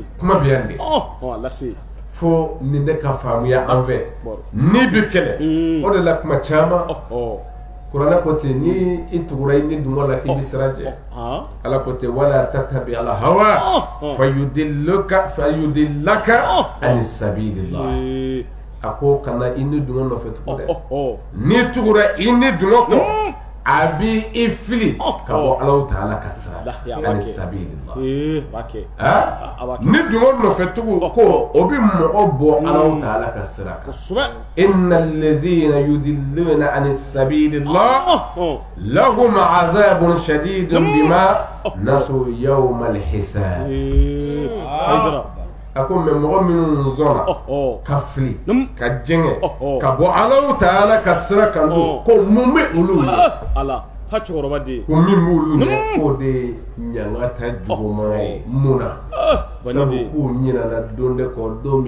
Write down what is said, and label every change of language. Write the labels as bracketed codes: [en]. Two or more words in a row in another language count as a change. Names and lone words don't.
[bm] kuma bɛ yan de fo nin de ka faamuya an fɛ n'i bi kɛlɛ o de la kuma caman Kuranɛ ko ten ni i tugura i ni dungɔ la k'i bi sira jɛ Ala ko ten [ar] ولا تتبع الهوى فيضلك عن سبيل الله [bm] a ko kana i ni dungɔ nɔfɛ tugun dɛ n'i tugura i ni dungɔ kɔ a bi i fili ka bɔ Alahu Taala ka sira [ar] عن سبيل الله [bm] ni dungɔ nɔfɛ tugun ko o bi mɔgɔ bɔ Alahu Taala ka sira kan [ar] إن الذين يضلون عن سبيل الله لهم عذاب شديد بما نسوا يوم الحساب [bm] a ko mɛ mɔgɔ minnu zɔnna ka fili ka jɛngɛ ka bɔ Alahu Taala ka sira kan ko mun bɛ olu ye ko min b'olu ɲɛ k'o de ye ɲangata juguman ye mun na sabu k'u ɲinana don de kɔ don min